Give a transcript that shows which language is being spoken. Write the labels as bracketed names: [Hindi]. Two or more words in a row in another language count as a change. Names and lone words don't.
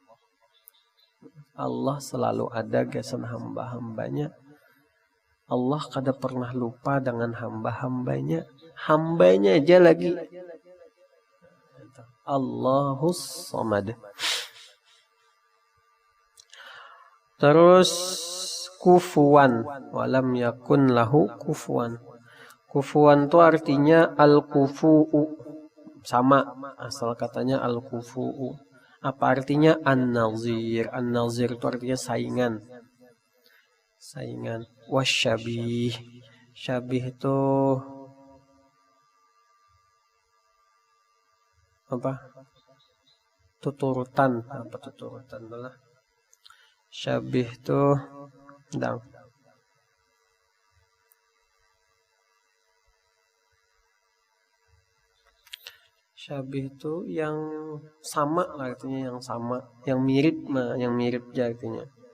[Banjar] Allah selalu ada gasan hamba-hambanya. Allah kada pernah lupa dengan hamba-hambanya. Hambanya aja lagi. [Arabic] الله الصمد. [Banjar] Terus kufuwan, [Arabic] ولم يكن له كفوا. [Banjar] Kufuwan itu artinya al-kufu'u. Sama asal katanya al-kufu'u. Apa artinya? An-nazir. An-nazir itu artinya saingan. Wasyabih. Syabih itu apa? Tuturutan. Apa tuturutan itulah? Syabih itu Syabih itu yang sama artinya, yang sama, yang mirip aja artinya.